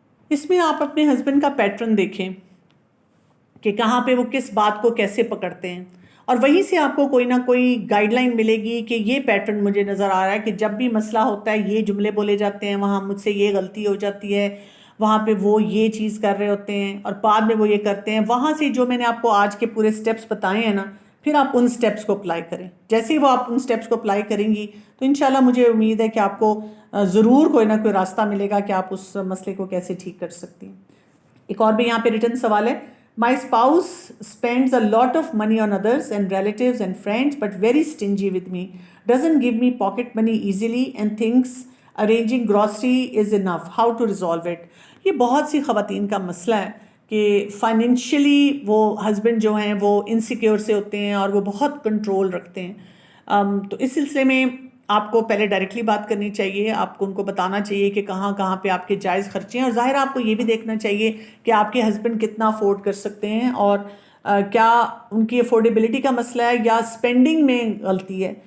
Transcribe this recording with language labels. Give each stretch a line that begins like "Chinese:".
Urdu: اس میں آپ اپنے ہسبینڈ کا پیٹرن دیکھیں کہ کہاں پہ وہ کس بات کو کیسے پکڑتے ہیں، اور وہیں سے آپ کو کوئی نہ کوئی گائیڈ لائن ملے گی کہ یہ پیٹرن مجھے نظر آ رہا ہے کہ جب بھی مسئلہ ہوتا ہے یہ جملے بولے جاتے ہیں، وہاں مجھ سے یہ غلطی ہو جاتی ہے، وہاں پہ وہ یہ چیز کر رہے ہوتے ہیں اور بعد میں وہ یہ کرتے ہیں. وہاں سے جو میں نے آپ کو آج کے پورے سٹیپس بتائے ہیں نا، پھر آپ ان سٹیپس کو اپلائی کریں. جیسے ہی وہ آپ ان سٹیپس کو اپلائی کریں گی تو انشاءاللہ مجھے امید ہے کہ آپ کو ضرور کوئی نہ کوئی راستہ ملے گا کہ آپ اس مسئلے کو کیسے ٹھیک کر سکتی ہیں. ایک اور بھی یہاں پہ ریٹن سوال ہے.
English: My spouse spends a lot of money on others and relatives and friends but very stingy with me. Doesn't give me pocket money easily and thinks arranging grocery is enough. How to resolve it?
Urdu: یہ بہت سی خواتین کا مسئلہ ہے کہ financially وہ husband جو ہیں وہ انسیکیور سے ہوتے ہیں اور وہ بہت کنٹرول رکھتے ہیں. تو اس سلسلے میں آپ کو پہلے ڈائریکٹلی بات کرنی چاہیے. آپ کو ان کو بتانا چاہیے کہ کہاں کہاں پہ آپ کے جائز خرچے ہیں، اور ظاہر آپ کو یہ بھی دیکھنا چاہیے کہ آپ کے ہسبینڈ کتنا افورڈ کر سکتے ہیں، اور کیا ان کی افورڈیبلٹی کا مسئلہ ہے یا اسپینڈنگ میں غلطی ہے.